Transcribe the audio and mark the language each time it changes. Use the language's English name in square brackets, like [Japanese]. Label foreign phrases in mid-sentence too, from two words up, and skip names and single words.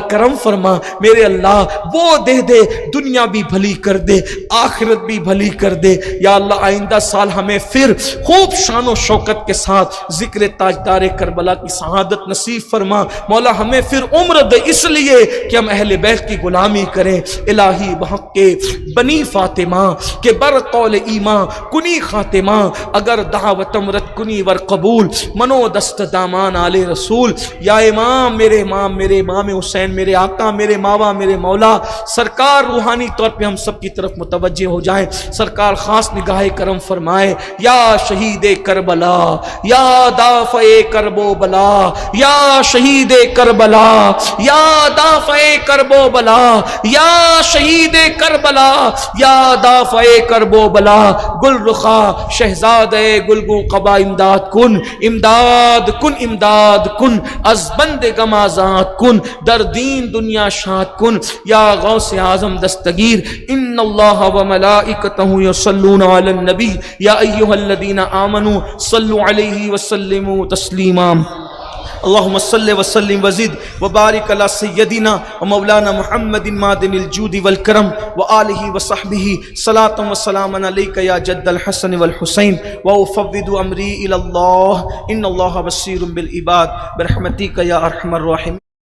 [Urdu] کرم فرما میرے اللہ، وہ دے دے دنیا بھی بھلی کر دے، آخرت بھی بھلی کر دے یا اللہ۔ آئندہ سال ہمیں پھر خوب شان و شوکت کے ساتھ ذکر تاجدار کربلا کی سعادت نصیب فرما مولا۔ ہمیں پھر عمر دے اس لیے کہ ہم اہل بیت کی غلامی کریں الہی۔ [Persian] بحق کے بنی فاطمہ کے بر قول ایمان کنی خاتمہ، اگر دعوتم رد کنی ور قبول، منو دست دامان آل رسول۔ [Urdu] یا امام میرے امام، میرے امام حسین، میرے آقا، میرے ماوا، میرے مولا سرکار روحانی طور پہ ہم سب کی طرف متوجہ ہو جائیں۔ سرکار خاص نگاہ کرم فرمائے۔ یا شہید کربلا، یا دافع کرب و بلا، یا شہید کربلا، یا دافع کرب و بلا، یا شہید کربلا، یا دافع کرب و بلا۔ [Persian] گل رخا شہزاد گلگوں قبا امداد کن، امداد کن، امداد کن، از بند غم آزاد کن، در دین دنیا شاد کن یا غوث اعظم دستگیر۔ [Arabic] ان اللہ و ملائکتہ یصلون علی النبی یا ایھا الذین آمنوا صلوا علیہ وسلموا تسلیما۔ اللهم صل وسلم وزد وبارك على سيدنا ومولانا محمد معدن الجود والكرم وآله وصحبه صلاة وسلاما عليك يا جد الحسن والحسين وأفوض أمري إلى الله إن الله بصير بالعباد برحمتك يا أرحم الراحمين۔